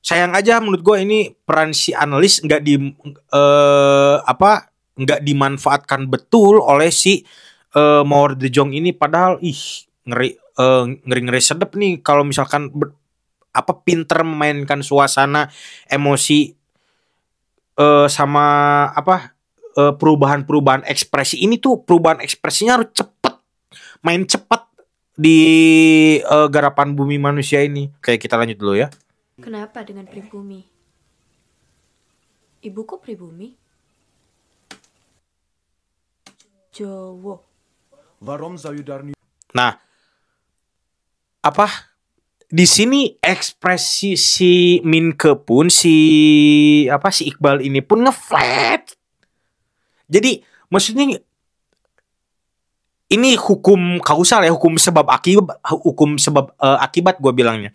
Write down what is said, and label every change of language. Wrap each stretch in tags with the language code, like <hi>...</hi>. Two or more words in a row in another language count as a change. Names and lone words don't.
<id>sayang aja menurut gue ini peran si analis nggak nggak dimanfaatkan betul oleh si Mawar De Jong ini, padahal ngeri sedep nih kalau misalkan pinter memainkan suasana, emosi, sama perubahan ekspresi ini tuh, perubahan ekspresinya harus cepet, main cepet di garapan Bumi Manusia ini. Kayak kita lanjut dulu ya. Kenapa dengan pribumi? Ibuku pribumi? Jowo.</id> <nl>Waarom zou je daar nu...</nl> <id>Nah, di sini ekspresi si Minke pun si Iqbal ini pun ngeflat. Jadi maksudnya ini hukum kausal ya, hukum sebab akibat gue bilangnya.</id>